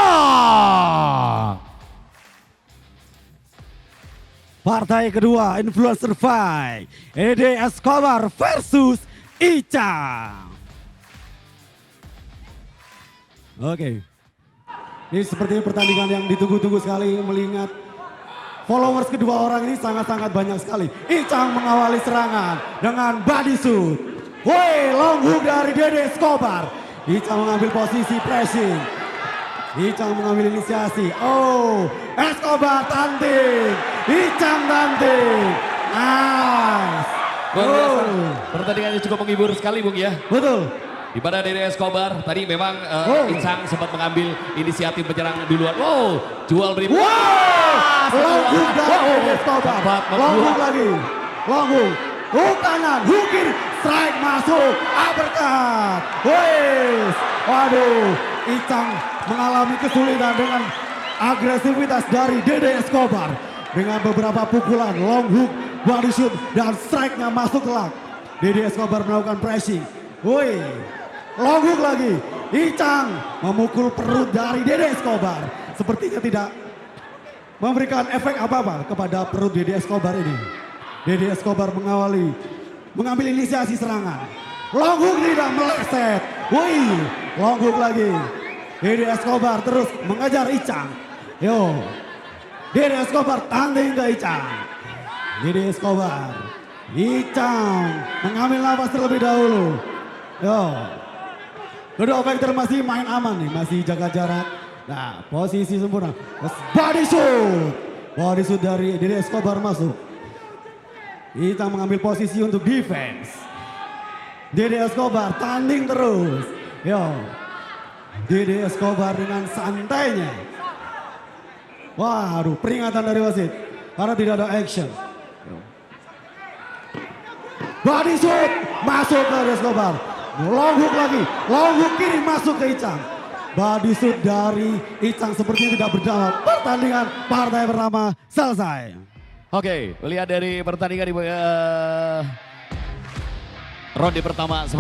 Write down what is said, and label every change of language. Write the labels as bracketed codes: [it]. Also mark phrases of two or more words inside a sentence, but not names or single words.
[id] Partai kedua [en] Influencer Fight [id] Dede Escobar versus Ica. Oke. Ini sepertinya pertandingan yang ditunggu-tunggu sekali, melihat followers kedua orang ini sangat-sangat banyak sekali. Icang mengawali serangan dengan [en] body shoot. [id] Woi, [en] long hook [id] dari Dede Escobar. Icang mengambil posisi pressing. Icang mengambil inisiasi. Oh, Escobar tanting. Icang tanting. Nice. Luar biasa. Oh, Pertandingannya cukup menghibur sekali Bung ya. betul. Di mana Dede Escobar tadi memang Oh. Icang sempat mengambil inisiatif menyerang duluan. Wow, jual beri. Wow, [en] long hook [id] dari Wow. Dede Escobar. Dapat [en] Long hook [id] membuat. [en] lagi. Long hook. [id] Hook kanan, hook kiri, strike masuk, uppercut. Wes, waduh, Icang mengalami kesulitan dengan agresivitas dari Dede Escobar. Dengan beberapa pukulan, [en] long hook, body shoot, [id] dan strike-nya masuk telak. Dede Escobar melakukan pressing. Woi, [en] long hook [id] lagi. Icang memukul perut dari Dede Escobar. Sepertinya tidak memberikan efek apa-apa kepada perut Dede Escobar ini. Dede Escobar mengambil inisiasi serangan. [en] Long hook [id] tidak meleset. Wih, [en] long hook [id] lagi. Dede Escobar terus mengejar Icang. Yo, Dede Escobar tanding ke Icang. Dede Escobar. Icang mengambil nafas terlebih dahulu. Yo, kedua fighter masih main aman nih, masih jaga jarak. Nah, posisi sempurna. [en] Body shoot. Body shoot [id] dari Dede Escobar masuk. Icang mengambil posisi untuk defense. Dede Escobar tanding terus. Yo, Dede Escobar dengan santainya. Waduh, peringatan dari wasit karena tidak ada action. [en] Body shoot [id] masuk ke Dede Escobar. [en] Long hook [id] lagi, [en] long hook [id] kiri masuk ke Icang. [en] Body shoot [id] dari Icang sepertinya tidak berdampak. Pertandingan partai pertama selesai. Oke, lihat dari pertandingan di ronde pertama seperti